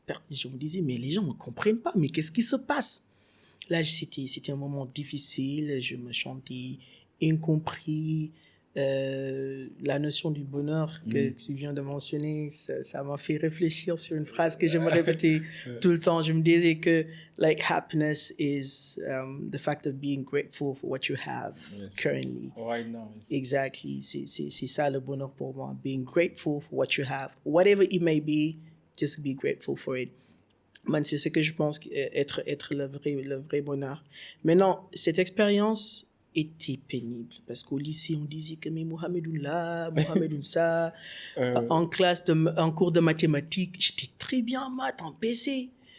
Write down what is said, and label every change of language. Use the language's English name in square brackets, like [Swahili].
[French] je me disais, mais les gens ne me comprennent pas, mais qu'est-ce qui se passe? Là, c'était un moment difficile, je me sentais incompris. La notion du bonheur que tu viens de mentionner, ça m'a fait réfléchir sur une phrase que je me répétais tout le temps. Je me disais que, [English] like, happiness is the fact of being grateful for what you have currently. Right now. Exactly. [French] C'est ça le bonheur pour moi. [English] Being grateful for what you have. Whatever it may be, just be grateful for it. [French] Man, c'est ce que je pense être le vrai bonheur. Maintenant, cette expérience était pénible parce qu'au lycée, on disait que mais Mohamedoun là, Mohamedoun ça. En cours de mathématiques, j'étais très bien en maths, en PC.